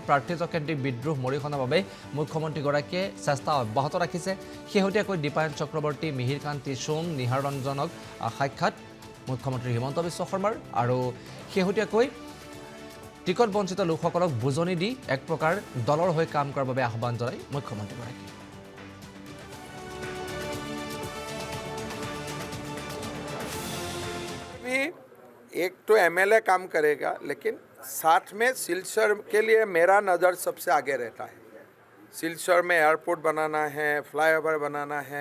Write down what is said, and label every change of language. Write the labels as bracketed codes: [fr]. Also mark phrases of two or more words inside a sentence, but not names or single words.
[as] প্ৰাৰ্থিত্ব কেন্দ্ৰিক বিদ্ৰোহ মৰিখনৰ বাবে মুখ্যমন্ত্ৰীগৰাকীয়ে চেষ্টা অব্যাহত ৰাখিছে। শেহতীয়াকৈ দীপায়ন চক্ৰৱৰ্তী, মিহিৰ কান্তি সোম, নিহাৰঞ্জনক সাক্ষাৎ মুখ্যমন্ত্ৰী হিমন্ত বিশ্ব শৰ্মাৰ। আৰু শেহতীয়াকৈ টিকট বঞ্চিত লোকসকলক বুজনি দি এক প্ৰকাৰ দলৰ হৈ কাম কৰাৰ বাবে আহ্বান জনায় মুখ্যমন্ত্ৰীগৰাকীয়ে। [hi] एक तो एमएलए काम करेगा, लेकिन साथ में सिलचर के लिए मेरा नज़र सबसे आगे रहता है। सिलचर में एयरपोर्ट बनाना है, फ्लाईओवर बनाना है।